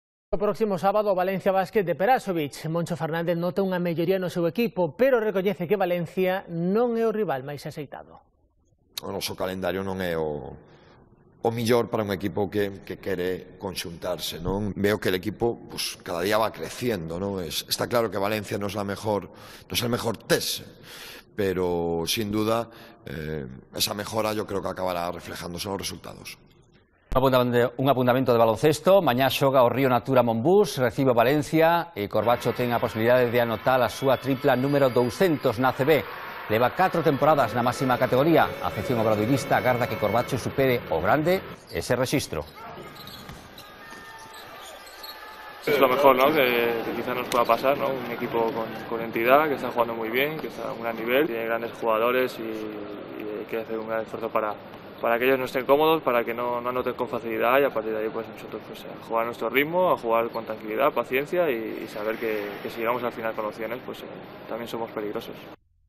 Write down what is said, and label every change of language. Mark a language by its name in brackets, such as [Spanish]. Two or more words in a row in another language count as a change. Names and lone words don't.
[Galician] O próximo sábado o Valencia Basket de Perasovic. Moncho Fernández nota unha melloría no seu equipo, pero recoñece que Valencia non é o rival máis axeitado. O noso calendario non é o millor para un equipo que quere conxuntarse, non? [Spanish] Veo que el equipo pues, cada día va creciendo, non? Está claro que Valencia [Galician] non é [Spanish] el mejor test, pero sin duda esa mejora yo creo que acabará reflejándose en los resultados. [Galician] Un apuntamento de baloncesto. Mañá xoga o Río Natura Monbús, recibe o Valencia e Corbacho ten a posibilidade de anotar a súa tripla número 200 na ACB. Leva 4 temporadas na máxima categoría. A afección obradoirista agarda que Corbacho supere o grande ese rexistro. [Spanish] Es lo mejor, ¿no? que quizás nos pueda pasar, ¿no? Un equipo con entidad, que está jugando muy bien, que está a un gran nivel, tiene grandes jugadores y hay que hacer un gran esfuerzo para que ellos no estén cómodos, para que no anoten con facilidad, y a partir de ahí pues nosotros pues, a jugar a nuestro ritmo, a jugar con tranquilidad, paciencia y saber que si llegamos al final con opciones pues también somos peligrosos.